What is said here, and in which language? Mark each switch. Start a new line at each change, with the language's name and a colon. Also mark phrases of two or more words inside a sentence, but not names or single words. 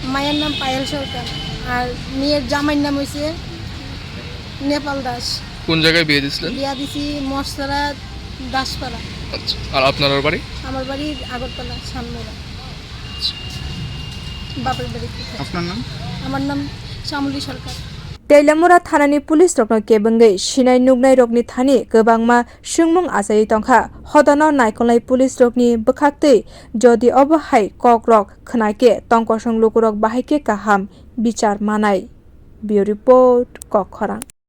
Bangla: মায়ের নাম পায়েল সরকার আর মেয়ের জামাইয়ের নাম হইছে নেপাল দাস কোন জায়গায় বিয়ে দিছিলেন বিয়া দিছি মশলা দাসপাড়া আচ্ছা আর আপনার বাড়ি আমার বাড়ি আগরতলা শানমোড়া বাপের বাড়ি আপনার নাম আমার নাম শ্যামলী সরকার
Kok Borok: Teliamura thanani police rokno kebungui sinai nugnai rokni thani kwbangma sungmung achai tongkha hodano naikolnai police rokni bwkhaktwi jodi obo hai kok rok khnaike tongkosong lukurok bahaike kaham bichar manai.
English: Bureau report Kokkhorang.